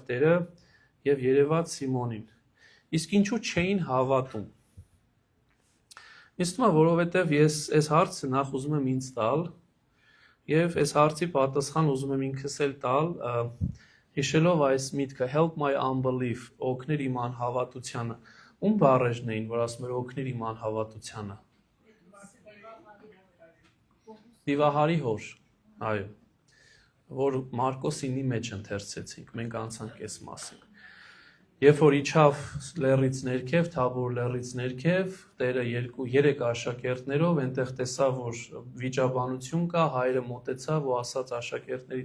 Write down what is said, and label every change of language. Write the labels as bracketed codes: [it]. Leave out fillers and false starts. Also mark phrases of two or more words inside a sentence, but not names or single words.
[hy] Տերը եւ երևաց Սիմոնին։ Իսկ ինչու չէին հավատում։ Ինձ թվում է, որովհետեւ ես այս հարցը նախ ուզում եմ ինձ տալ եւ այս հարցի պատասխան ուզում եմ ինքս էլ տալ, հիշելով այս միտքը [en] help my unbelief, [hy] օգներ իմ անհավատությանը։ Ում բառերն էին, որ ասում էր օգներ իմ անհավատությանը։ Դիվահարի հոր, այո, որ Մարկոս 9-ի մեջ ընթերցեցինք, մենք անցանք այս մասին։ Երբ որ իջավ լեռից ներքև, Թաբոր լեռից ներքև, Տերը 2-3 աշակերտներով այնտեղ տեսավ, որ վիճաբանություն կա, հայրը մոտեցավ ու ասաց աշակերտներիդ